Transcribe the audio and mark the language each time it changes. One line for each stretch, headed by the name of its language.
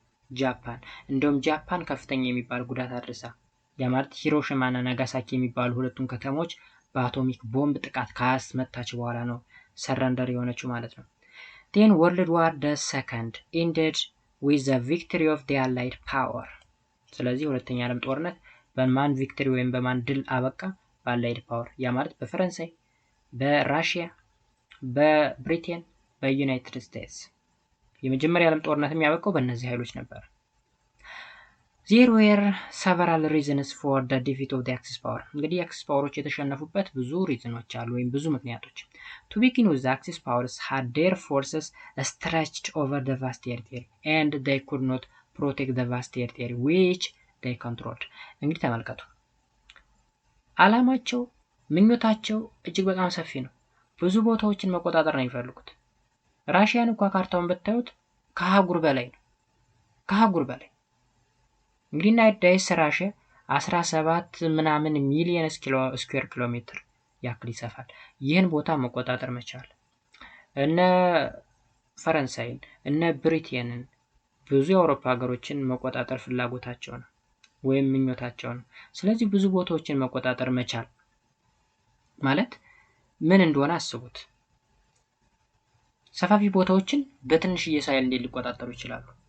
Amharic: ጃፓን። እንደውም ጃፓን ከፍተኛ የሚባል ጉዳት አድርሳ ያ ማለት ሂሮሺማ እና ናጋሳኪ የሚባሉ ሁለቱም ከተሞች በአቶሚክ ቦምብ ጥቃት ካስመታች በኋላ ነው ሰረንደር የሆነችው ማለት ነው።
English: then World War II ended with the victory of the Allied power።
Amharic: ስለዚህ ሁለተኛ ዓለም ጦርነት በማን ቪክትሪ ወይም በማን ድል አበቃ? በአላይድ ፓወር ያ ማለት በፈረንሳይ፣ በራሽያ፣ በብሪቴን፣ በዩናይትድ ስቴትስ። የመጀመሪያ ዓለም ጦርነት የሚያበቃው በእነዚህ ኃይሎች ነበር።
English: There were several reasons for the defeat of the Axis power.
Amharic: እንግዲህ የአክሲስ ፓወሮች የተሸነፉበት ብዙ ሪዝኖች አሉ ወይም ብዙ ምክንያቶች።
English: To begin with, the Axis powers had their forces stretched over the vast territory and they could not protect the vast territory which they controlled.
Amharic: እንግዲህ ተመልከቱ፣ ዓላማቸው ምኞታቸው እጅግ በጣም ሰፊ ነው። ብዙ ቦታዎችን መቆጣጠር ነው የሚፈልጉት። ራሽያን እንኳን ካርታውን ብታዩት ከአህጉር በላይ ነው። ከአህጉር በላይ እንግዲህ ናይዳይስ ራሽያ 17 ምናምን ሚሊዮን ስኩዌር ኪሎ ሜትር ያክል ይሰፋል። ይህን ቦታ መቆጣጠር መቻል እነ ፈረንሳይን እነ ብሪቴንን ብዙ የአውሮፓ ሀገሮችን መቆጣጠር ፍላጎታቸው ነው ወይም ምኞታቸው ነው። ስለዚህ ብዙ ቦታዎችን መቆጣጠር መቻል ማለት ምን እንደሆነ አስቡት። ሰፋፊ ቦታዎችን በትንሽዬ ሳይል እንዴት ሊቆጣጠሩ ይችላሉ?